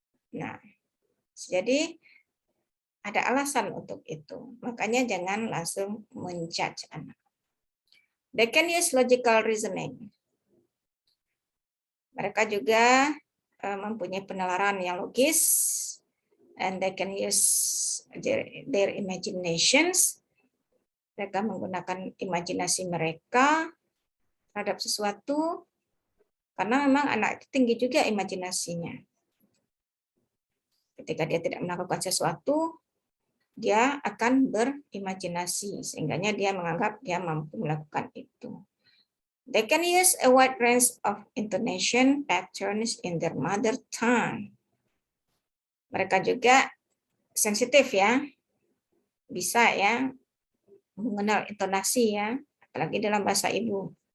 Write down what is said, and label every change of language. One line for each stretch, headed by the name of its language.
Indonesian: Nah, jadi ada alasan untuk itu. Makanya jangan langsung menjudge anak.
English: They can use logical reasoning.
Indonesian: Mereka juga mempunyai penalaran yang logis,
English: and they can use their imaginations.
Indonesian: Mereka menggunakan imajinasi mereka terhadap sesuatu, karena memang anak itu tinggi juga imajinasinya. Ketika dia tidak melakukan sesuatu, dia akan berimajinasi, sehingganya dia menganggap dia mampu melakukan itu.
English: They can use a wide range of intonation patterns in their mother tongue.
Indonesian: Mereka juga sensitif ya, bisa ya mengenal intonasi ya, apalagi dalam bahasa ibu.